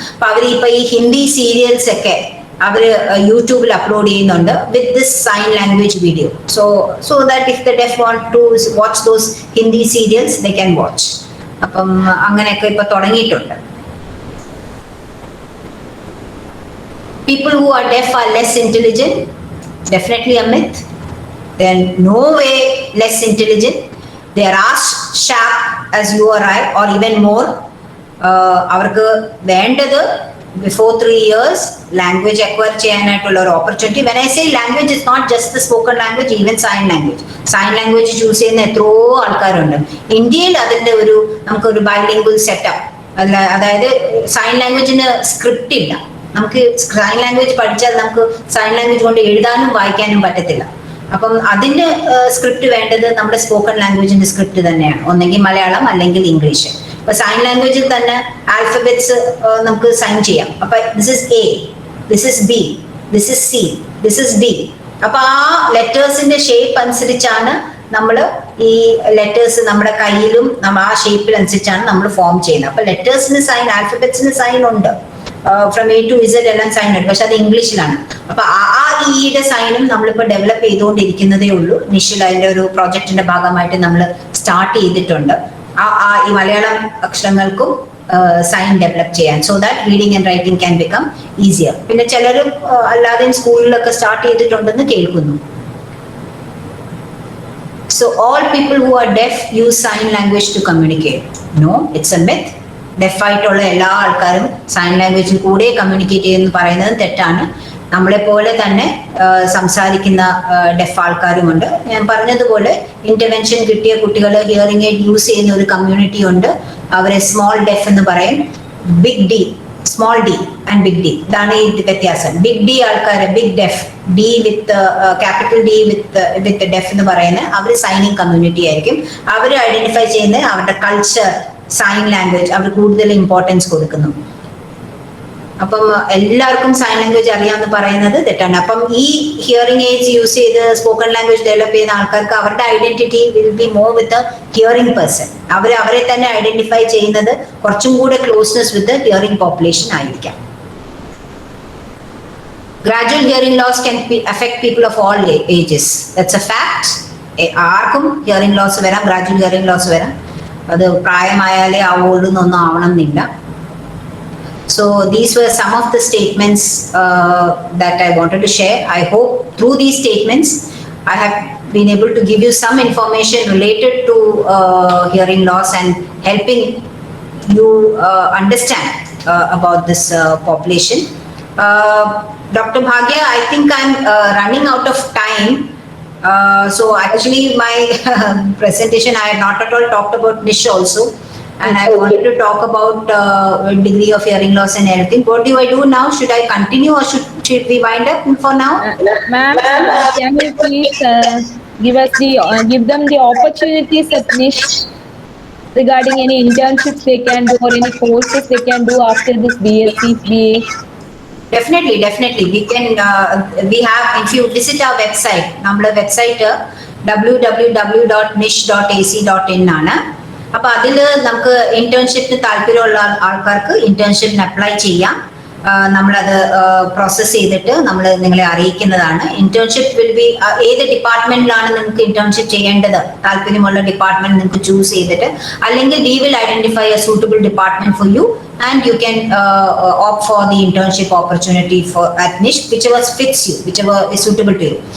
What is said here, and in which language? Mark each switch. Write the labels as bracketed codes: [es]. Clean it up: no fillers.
[ml] അപ്പൊ അവർ ഇപ്പൊ ഈ ഹിന്ദി സീരിയൽസ് ഒക്കെ അവര് യൂട്യൂബിൽ അപ്ലോഡ് ചെയ്യുന്നുണ്ട് [en] With this sign language video. So that if the deaf want to watch those Hindi serials they can watch. [ml] അപ്പം അങ്ങനെയൊക്കെ ഇപ്പൊ തുടങ്ങിയിട്ടുണ്ട്. [en] People who are deaf are less intelligent. Definitely a myth. They are no way less intelligent. They are as sharp as you or I, or even more. [ml] അവർക്ക് വേണ്ടത് [en] before 3 years language acquire ചെയ്യാനായിട്ടുള്ള ഒരു opportunity. When I say language, it's not just the spoken language, even sign language [ml] choose ചെയ്യുന്ന എത്രയോ ആൾക്കാരുണ്ട് ഇന്ത്യയിൽ. അതിന്റെ ഒരു നമുക്കൊരു ബൈലിംഗ്വൽ സെറ്റപ്പ് അല്ല, അതായത് സൈൻ ലാംഗ്വേജിന് സ്ക്രിപ്റ്റ് ഇല്ല. നമുക്ക് സൈൻ ലാംഗ്വേജ് പഠിച്ചാൽ നമുക്ക് സൈൻ ലാംഗ്വേജ് കൊണ്ട് എഴുതാനും വായിക്കാനും പറ്റത്തില്ല. അപ്പം അതിന്റെ സ്ക്രിപ്റ്റ് വേണ്ടത് നമ്മുടെ സ്പോക്കൺ ലാംഗ്വേജിന്റെ സ്ക്രിപ്റ്റ് തന്നെയാണ്, ഒന്നെങ്കിൽ മലയാളം അല്ലെങ്കിൽ ഇംഗ്ലീഷ്. ഇപ്പൊ സൈൻ ലാംഗ്വേജിൽ തന്നെ ആൽഫബറ്റ്സ് നമുക്ക് സൈൻ ചെയ്യാം. [en] അപ്പൊ this is A, this is B, this is C, this is D. [ml] അപ്പൊ ആ ലെറ്റേഴ്സിന്റെ ഷേപ്പ് അനുസരിച്ചാണ് നമ്മൾ ഈ ലെറ്റേഴ്സ് നമ്മുടെ കയ്യിലും ആ ഷേപ്പിൽ അനുസരിച്ചാണ് നമ്മൾ ഫോം ചെയ്യുന്നത്. അപ്പൊ ലെറ്റേഴ്സിന് സൈൻ, ആൽഫബറ്റ്സിന് സൈൻ ഉണ്ട്, ഫ്രം എ ടു ഇസഡ് എല്ലാം സൈൻ ഉണ്ട്, പക്ഷെ അത് ഇംഗ്ലീഷിലാണ്. അപ്പൊ ആ ഇയുടെ സൈനും നമ്മളിപ്പോ ഡെവലപ്പ് ചെയ്തുകൊണ്ടിരിക്കുന്നതേ ഉള്ളൂ. നിഷിൽ അതിന്റെ ഒരു പ്രോജക്റ്റിന്റെ ഭാഗമായിട്ട് നമ്മൾ സ്റ്റാർട്ട് ചെയ്തിട്ടുണ്ട്. ഈ മലയാളം അക്ഷരങ്ങൾക്കും സൈൻ ഡെവലപ്പ് ചെയ്യാൻ, [en] So that reading and writing can become easier. [ml] പിന്നെ ചിലരും അല്ലാതെയും സ്കൂളിലൊക്കെ സ്റ്റാർട്ട് ചെയ്തിട്ടുണ്ടെന്ന് കേൾക്കുന്നു. [en] So all people who are deaf use sign language to communicate. No, it's a myth. [ml] Def ആയിട്ടുള്ള എല്ലാ ആൾക്കാരും സൈൻ ലാംഗ്വേജിൽ കൂടെ കമ്മ്യൂണിക്കേറ്റ് ചെയ്യുമെന്ന് പറയുന്നത് തെറ്റാണ്. നമ്മളെ പോലെ തന്നെ സംസാരിക്കുന്ന ഡെഫ് ആൾക്കാരുമുണ്ട്. ഞാൻ പറഞ്ഞതുപോലെ ഇന്റർവെൻഷൻ കിട്ടിയ കുട്ടികൾ ഹിയറിംഗ് എയ്ഡ് യൂസ് ചെയ്യുന്ന ഒരു കമ്മ്യൂണിറ്റി ഉണ്ട്. അവരെ സ്മോൾ ഡെഫ് എന്ന് പറയും. Big D, small D and big D, ഇതാണ് ഈ വ്യത്യാസം. ബിഗ് ഡി ആൾക്കാര്, big def, D with capital D with def എന്ന് പറയുന്നത് അവർ സൈനിങ് കമ്മ്യൂണിറ്റി ആയിരിക്കും. അവർ ഐഡന്റിഫൈ ചെയ്യുന്നത് അവരുടെ കൾച്ചർ, സൈൻ ലാംഗ്വേജ് അവർ കൂടുതൽ ഇമ്പോർട്ടൻസ് കൊടുക്കുന്നു. അപ്പം എല്ലാവർക്കും സൈൻ ലാംഗ്വേജ് അറിയാമെന്ന് പറയുന്നത് തെറ്റാണ്. അപ്പം ഈ ഹിയറിംഗ് എയ്ഡ്സ് യൂസ് ചെയ്ത് സ്പോക്കൺ ലാംഗ്വേജ് ഡെവലപ്പ് ചെയ്യുന്ന ആൾക്കാർക്ക് അവരുടെ identity [en] Will be more with hearing person. [ml] അവരെ തന്നെ ഐഡന്റിഫൈ ചെയ്യുന്നത് കുറച്ചും കൂടെ ക്ലോസ്നെസ് വിത്ത് ഹിയറിംഗ് പോപ്പുലേഷൻ ആയിരിക്കാം. [en] Gradual hearing loss can affect people of all ages. That's a fact. [ml] ആർക്കും ഹിയറിംഗ് ലോസ് വരാം, ഗ്രാജുവൽ ഹിയറിംഗ് ലോസ് വരാം. അത് പ്രായമായാലേ ആവുള്ളൂ എന്നൊന്നും ആവണം എന്നില്ല. [en] So these were some of the statements that I wanted to share. I hope through these statements I have been able to give you some information related to hearing loss and helping you understand about this population. Dr. Bhagya, I think I'm running out of time. So actually my presentation, I had not at all talked about Nish also, and I wanted to talk about degree of hearing loss and everything. What do I do now? Should I continue or should we wind up for now? Ma'am, can you please give them the opportunities at Nish regarding any internships they can do or any courses they can do after this BSc, BA? Definitely. We can, we have, if you visit our website, [ml] നമ്മുടെ website www.nish.ac.in ആണ്. അപ്പൊ അതിൽ നമുക്ക് ഇന്റേൺഷിപ്പിന് താല്പര്യമുള്ള ആൾക്കാർക്ക് ഇന്റേൺഷിപ്പിന് apply ചെയ്യാം. നമ്മളത് process ചെയ്തിട്ട് നമ്മൾ നിങ്ങളെ അറിയിക്കുന്നതാണ്. [en] internship will be, [ml] ഏത് ഡിപ്പാർട്ട്മെന്റിലാണ് നിങ്ങൾക്ക് ഇന്റേൺഷിപ്പ് ചെയ്യേണ്ടത് താല്പര്യമുള്ള ഡിപ്പാർട്ട്മെന്റ് നിങ്ങൾക്ക് ചൂസ് ചെയ്തിട്ട്, അല്ലെങ്കിൽ [en] We will identify a suitable department for you and you can opt for the internship opportunity for at Nish, whichever fits you, whichever is suitable to you.